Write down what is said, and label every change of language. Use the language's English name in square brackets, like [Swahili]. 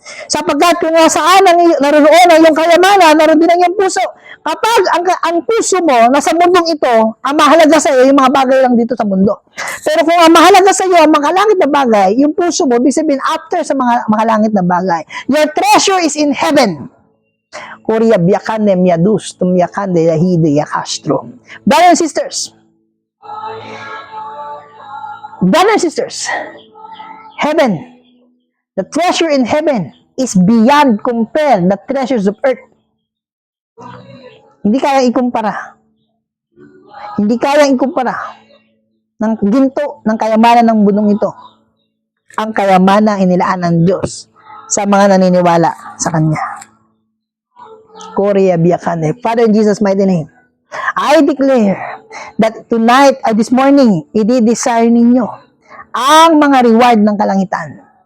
[Filipino] Sapagkat kung saan naroon ang iyong kayamanan, naroon din ang iyong puso. Kapag ang puso mo nasa mundong ito, ang mahalaga sa iyo yung mga bagay lang dito sa mundo. Pero kung ang mahalaga sa iyo ang makalangit na bagay, yung puso mo, ibig sabihin after sa mga makalangit na bagay. [English] Your treasure is in heaven. Korea biyakane miyadus tumyakande yahide yakastro. Brothers and sisters, heaven, the treasure in heaven is beyond compare the treasures of earth. [Filipino] Hindi kaya ikumpara. Hindi kaya ikumpara ng ginto ng kayamanan ng mundong ito. Ang kayamanan inilaan ng Diyos sa mga naniniwala sa Kanya. [English] Korea biyakane. Father, in Jesus' mighty name, I declare that tonight or this morning, [Filipino] i-desire ninyo ang mga reward ng kalangitan.